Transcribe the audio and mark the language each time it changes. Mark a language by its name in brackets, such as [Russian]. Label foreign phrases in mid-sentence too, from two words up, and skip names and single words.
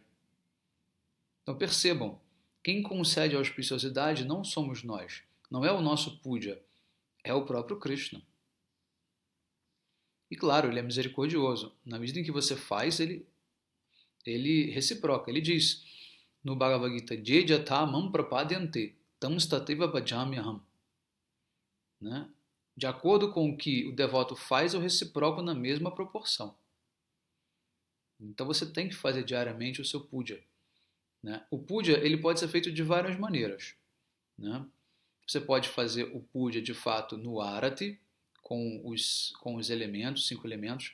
[Portuguese] Então, percebam, quem concede a auspiciosidade não somos nós, não é o nosso puja, é o próprio Krishna. E claro, ele é misericordioso. Na medida em que você faz, ele reciproca. Ele diz no Bhagavad Gita, [Sanskrit] Jejatha mam prapadyante, tam stateva bhajamyaham. [Portuguese] Né? De acordo com o que o devoto faz, eu reciproco na mesma proporção. Então você tem que fazer diariamente o seu puja. Né? O puja ele pode ser feito de várias maneiras. Né? Você pode fazer o puja de fato no arati, com os elementos, 5 elementos.